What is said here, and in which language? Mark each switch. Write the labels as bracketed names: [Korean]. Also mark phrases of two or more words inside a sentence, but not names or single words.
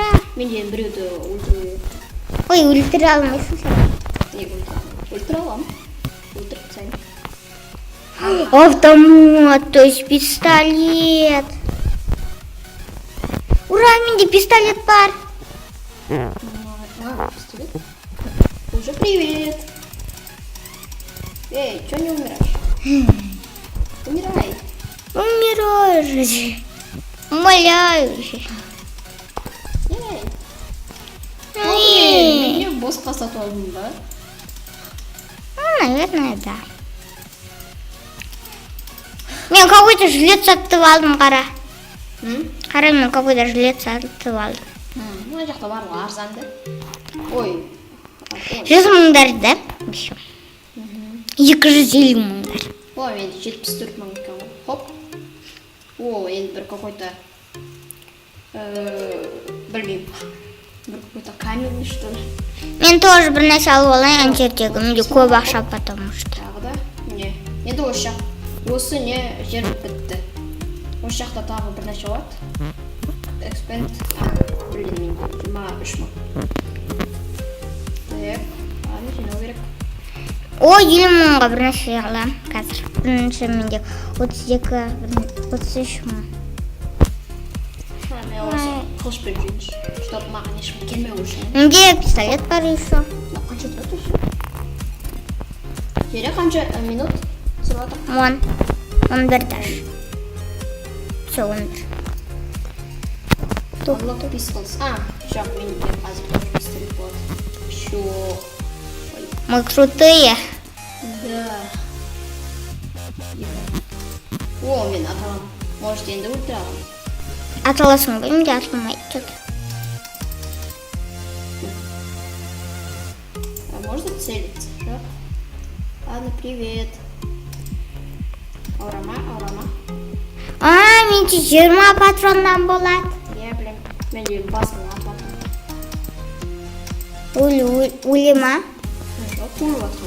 [Kazakh] Менде біреуді өлтіре... Ой, өлтіре алмайсың сен. Не өлтіре аламын. Өлтіріп тастайын. [Russian] Автомат, то есть пистолет. [Kazakh] Ура, менде пистолет бар. [Russian] Пистолет? Уже привет. Эй, чё не умираешь? Умирай. Умираю же. Умоляю. Эй. Мне босс [Kazakh] сатып алдың ба? [Russian] Наверное, да. [Kazakh] Мен [Russian] какой-то жилет [Kazakh] сатып алдым, қара. Қара? Мен [Russian] какой-то жилет [Kazakh] сатып алдым. Мына жақта бар ғой арзанды. Ой. 100 мыңдар да? 250 мыңдар. Ой, мен 74 мың екен ғой. Хоп. О, енді бір какой-то білмеймін. [Russian] Бір какой-то каменный, что ли. [Kazakh] Мен тоже бір нәрсе алып алайын, ана жердегі. Менде көп ақша, [Russian] потому что. [Kazakh] Тағы да? Не. Енді осы жақ. Осы не жер бітті. Осы жақта тағы бір нәрсе болады. Expand. Білмеймін. 23 мың. Так. Аны жинау керек. О, 20 мыңға бір нәрсе алам қазір. Бірінші менде 32, 33 мың. Мен осы қылышпен жүрейінші. Чтоб маған ешкім келмеу үшін. Менде пистолет бар еще. Қанша тұрады еще? Жері қанша минут түсіп жатыр? [Russian] 11 даже. Все, 11. [English] Unlock pistols. [Kazakh] Жоқ, менде қазір тоже пистолет болады. [Russian] Еще. Мы крутые. Да. О, [Kazakh] мен аталам. Может, енді өлтіре аламын. Аталасың ба? Менде атылмайды. [Russian] Что-то. Можно целиться? [Kazakh] Жоқ. [Russian] Ладно, привет. Аурама. [Kazakh] Менде 20 патроннан болады. [Russian] Я, блин, [Kazakh] менде басымды атып Өлі ма? Жоқ, қуылып атқан.